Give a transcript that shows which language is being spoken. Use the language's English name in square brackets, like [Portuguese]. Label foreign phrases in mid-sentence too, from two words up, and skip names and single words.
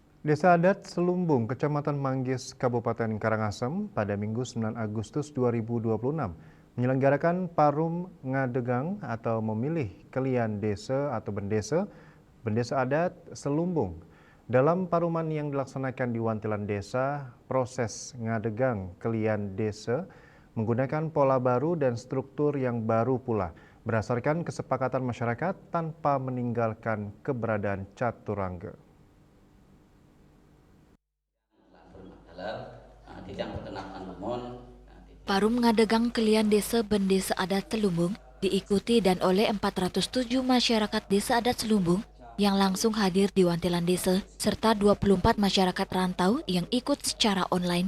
[Indonesian] Desa Adat Selumbung, Kecamatan Manggis, Kabupaten Karangasem pada Minggu 9 Agustus 2026 menyelenggarakan Parum Ngadegang atau memilih kelian desa atau bendesa adat Selumbung. Dalam paruman yang dilaksanakan di Wantilan Desa, proses ngadegang kelian desa menggunakan pola baru dan struktur yang baru pula, berdasarkan kesepakatan masyarakat tanpa meninggalkan keberadaan caturangga. Parum Ngadegang Kelian Desa Bendesa Adat Selumbung diikuti dan oleh 407 masyarakat Desa Adat Selumbung yang langsung hadir di Wantilan Desa serta 24 masyarakat rantau yang ikut secara online.